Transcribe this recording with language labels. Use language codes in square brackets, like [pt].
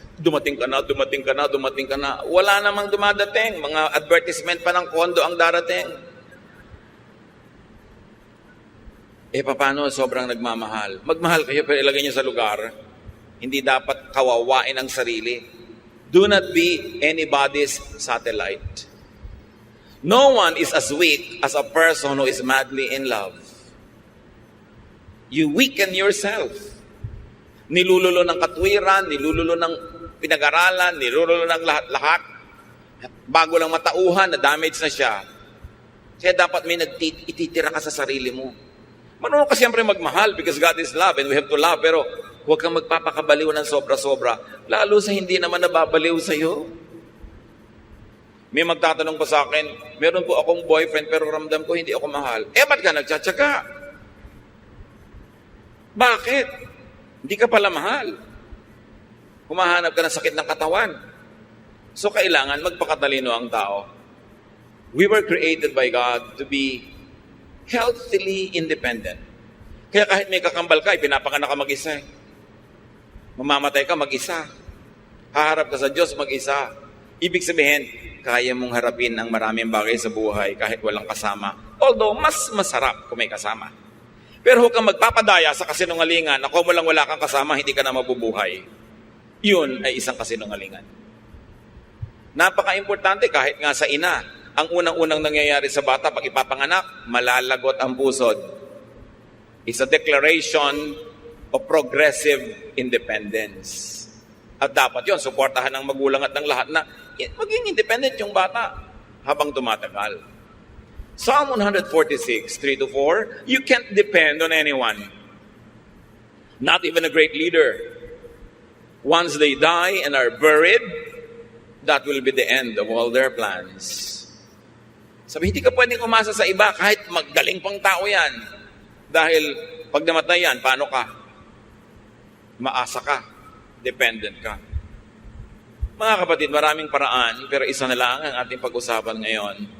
[tl] Dumating ka na, dumating ka na, dumating ka na. Wala namang dumadating. Mga advertisement pa ng kondo ang darating. Paano sobrang nagmamahal? Magmahal kayo pero ilagay niyo sa lugar. Hindi dapat kawawain ang sarili. [en] Do not be anybody's satellite. No one is as weak as a person who is madly in love. You weaken yourself. [tl] Nilululo ng katwiran, nilululo ng pinag-aralan, nilululo ng lahat-lahat. Bago lang matauhan, na-damage na siya. Kaya dapat may ititira ka sa sarili mo. Marunong ka siyempre magmahal [en] because God is love and we have to love. [tl] Pero huwag kang magpapakabaliw ng sobra-sobra. Lalo sa hindi naman nababaliw sa'yo. May magtatanong pa sa akin, meron po akong boyfriend pero ramdam ko hindi ako mahal. Ba't ka nagtsatsaga? Bakit? Hindi ka pala mahal. Humahanap ka ng sakit ng katawan. So kailangan magpakatalino ang tao. [en] We were created by God to be healthily independent. [tl] Kaya kahit may kakambal ka, pinapanganak ka mag-isa. Mamamatay ka mag-isa. Haharap ka sa Diyos mag-isa. Ibig sabihin, kaya mong harapin ang maraming bagay sa buhay kahit walang kasama. Although, mas masarap kung may kasama. Pero huwag kang magpapadaya sa kasinungalingan na kung wala kang kasama, hindi ka na mabubuhay. Yun ay isang kasinungalingan. Napaka-importante kahit nga sa ina, ang unang-unang nangyayari sa bata pag ipapanganak, malalagot ang pusod. [en] It's a declaration of progressive independence. [tl] At dapat yon suportahan ng magulang at ng lahat na maging independent yung bata habang tumatagal. [en] Psalm 146, 3-4, you can't depend on anyone. Not even a great leader. Once they die and are buried, that will be the end of all their plans. [tl] Sabi, hindi ka pwedeng umasa sa iba kahit magaling pang tao yan. Dahil pag namatay yan, paano ka? Maasa ka. Dependent ka. Mga kapatid, maraming paraan, pero isa na lang ang ating pag-usapan ngayon.